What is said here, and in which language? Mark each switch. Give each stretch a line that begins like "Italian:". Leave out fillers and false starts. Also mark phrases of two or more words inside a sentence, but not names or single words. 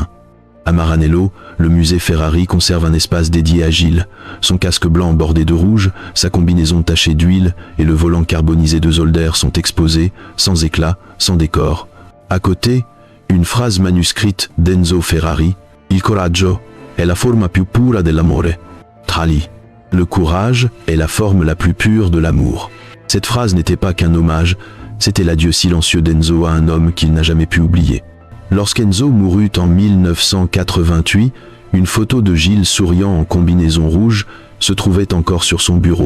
French: À Maranello, le musée Ferrari conserve un espace dédié à Gilles. Son casque blanc bordé de rouge, sa combinaison tachée d'huile et le volant carbonisé de Zolder sont exposés, sans éclat, sans décor. À côté, une phrase manuscrite d'Enzo Ferrari,
Italian: « Il coraggio è la forma più pura dell'amore ». Trali.
French: Le courage est la forme la plus pure de l'amour. Cette phrase n'était pas qu'un hommage, c'était l'adieu silencieux d'Enzo à un homme qu'il n'a jamais pu oublier. Lorsqu'Enzo mourut en 1988, une photo de Gilles souriant en combinaison rouge se trouvait encore sur son bureau.